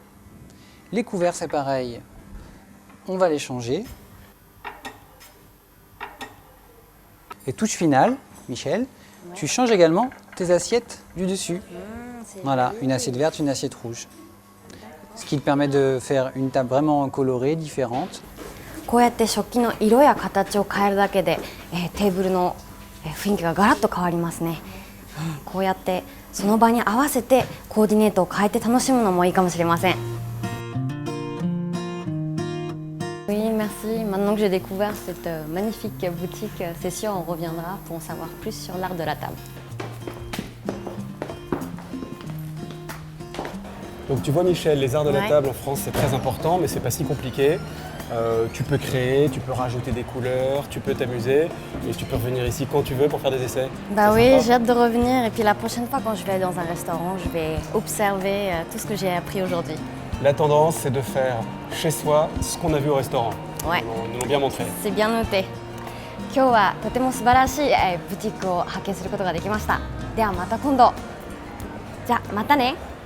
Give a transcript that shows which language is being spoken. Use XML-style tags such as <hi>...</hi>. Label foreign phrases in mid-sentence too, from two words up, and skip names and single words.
<fr>Les couverts c'est pareil, on va les changer. Et touche finale, Michel, tu changes également tes assiettes du dessus. Voilà, une assiette verte, une assiette rouge. Ce qui te permet de faire une table vraiment colorée, différente.</fr> <ja>こうやって食器の色や形を変えるだけで、テーブルの雰囲気がガラッと変わりますね。こうやってその場に合わせてコーディネートを変えて楽しむのもいいかもしれません。</ja> <fr>Oui, merci. Maintenant que j'ai découvert cette magnifique boutique, c'est sûr, on reviendra pour en savoir plus sur l'art de la table. Donc tu vois Michel, les arts de la Ouais. table en France c'est très important, mais c'est pas si compliqué. Tu peux créer, tu peux rajouter des couleurs, tu peux t'amuser et tu peux revenir ici quand tu veux pour faire des essais. Bah C'est oui, sympa. j'ai hâte de revenir et puis la prochaine fois quand je vais aller dans un restaurant, je vais observer tout ce que j'ai appris aujourd'hui. La tendance c'est de faire chez soi ce qu'on a vu au restaurant. Ouais. Ils nous l'ont bien montré. C'est bien noté.</fr> <ja>今日はとても素晴らしいブティックを発見することができました。ではまた今度。じゃあまたね。</ja>